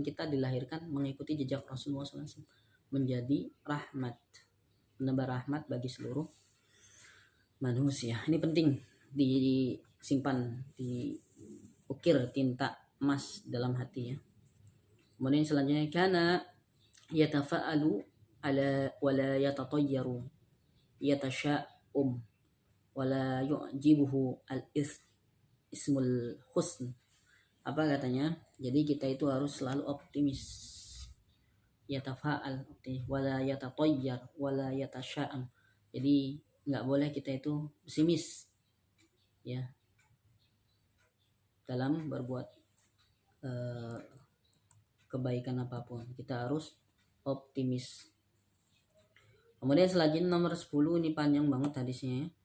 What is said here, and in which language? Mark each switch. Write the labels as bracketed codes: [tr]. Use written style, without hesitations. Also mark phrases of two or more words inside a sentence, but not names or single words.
[id] Kita dilahirkan mengikuti jejak Rasulullah SAW, menjadi rahmat, menebar rahmat bagi seluruh manusia. Ini penting disimpan, diukir tinta emas dalam hati ya. Kemudian selanjutnya [ar] كان يتفاءل على ولا يتطير يتشاءم ولا يعجبه الاسم الحسن. [id] Apa katanya? Jadi kita itu harus selalu optimis. [ar] يتفاءل ولا يتطير ولا يتشاءم. [id] Jadi enggak boleh kita itu pesimis ya dalam berbuat kebaikan apapun. Kita harus optimis. Kemudian selanjutnya nomor 10, ini panjang banget hadisnya ya.